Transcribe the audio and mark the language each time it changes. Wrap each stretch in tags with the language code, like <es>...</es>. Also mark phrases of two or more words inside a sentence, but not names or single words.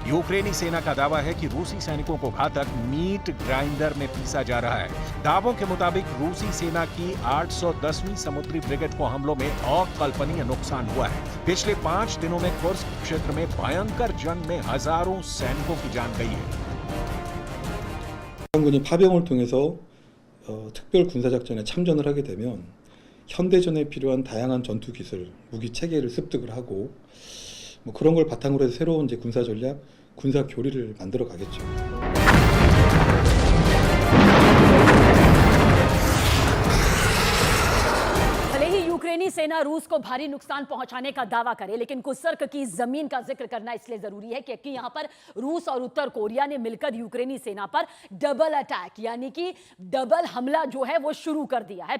<hi>यूक्रेनी सेना का दावा है कि रूसी सैनिकों को घातक</hi> <en>meat grinder</en> <hi>में पीसा जा रहा है। दावों के मुताबिक रूसी सेना की 810वीं समुद्री ब्रिगेड को हमलों में अकल्पनीय नुकसान हुआ है। पिछले 5 दिनों में कुर्स्क क्षेत्र में भयंकर जंग में हजारों सैनिकों की जान गई है।</hi> <ko>군이 파병을 통해서 특별 군사작전에 참전을 하게 되면 현대전에 필요한 다양한 전투 기술, 무기 체계를 습득을 하고 뭐 그런 걸 바탕으로 해서 새로운 이제 군사 전략, 군사 교리를 만들어 가겠죠.</ko> <hi>यूक्रेनी सेना रूस को भारी नुकसान पहुंचाने का दावा करे, लेकिन कुसर्क की जमीन का जिक्र करना इसलिए जरूरी है क्योंकि यहां पर रूस और उत्तर कोरिया ने मिलकर यूक्रेनी सेना पर</hi> <en>double attack</en> <hi>यानी कि डबल हमला जो है वो शुरू कर दिया है।</hi>